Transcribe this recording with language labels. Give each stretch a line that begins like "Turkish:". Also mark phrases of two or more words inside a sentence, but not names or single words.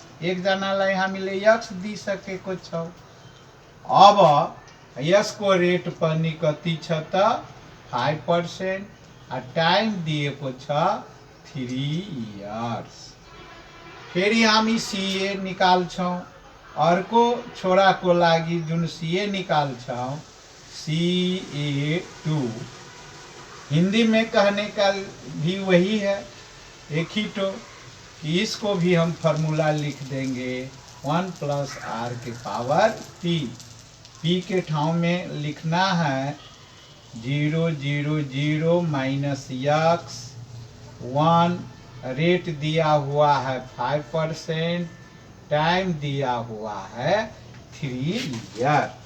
Nepali: एकजनालाई हामीले यक्स दिइसकेको छौं। अब यसको रेट पनि कति छ त 5% आ टाइम दिएको छ 3 इयर्स। फेरि हामी सीए निकाल्छौं। अर्को छोराको लागि जुन सीए निकाल्छौं
Hindi: CA2 हिंदी में कहने का भी वही है, एक ही तो इसको भी हम फॉर्मूला लिख देंगे 1 + R के पावर P। P के ठाव में लिखना है 000 माइनस यक्स 1 रेट दिया हुआ है 5% टाइम दिया हुआ है 3 ईयर।